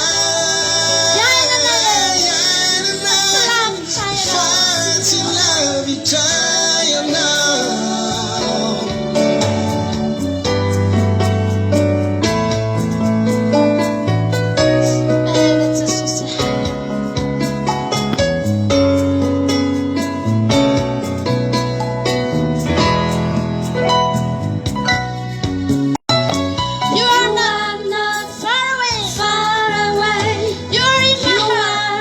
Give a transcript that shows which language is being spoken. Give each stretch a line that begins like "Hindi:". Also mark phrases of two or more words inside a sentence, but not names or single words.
Malagasy: Iainana Iainana tsy lavitra fa ianao. tsy lavitra ianao. Bene Jesosy.
English: You are not far away. Far away, You are in my you heart.